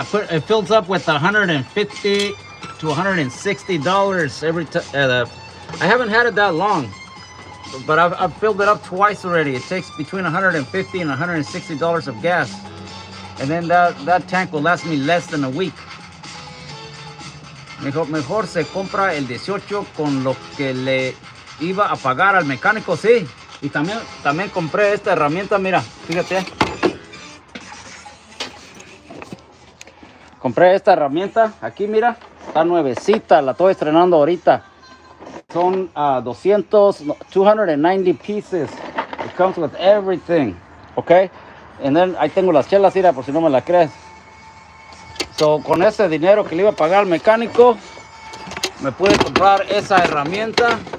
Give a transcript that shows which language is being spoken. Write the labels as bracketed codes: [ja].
[en] It fills up with $150 to $160 every time. I haven't had it that long, but I've filled it up twice already. It takes between $150 and $160 of gas, and then that tank will last me less than a week. [es] Mejor se compra el 18 con lo que le iba a pagar al mecánico, sí. Y también compré esta herramienta, mira, fíjate. Compré esta herramienta, aquí mira, está nuevecita, la estoy estrenando ahorita. Son 290 pieces. [en] It comes with everything, okay? And then [es] ahí tengo las chelas, mira, por si no me la crees. So, con ese dinero que le iba a pagar al mecánico, me pude comprar esa herramienta.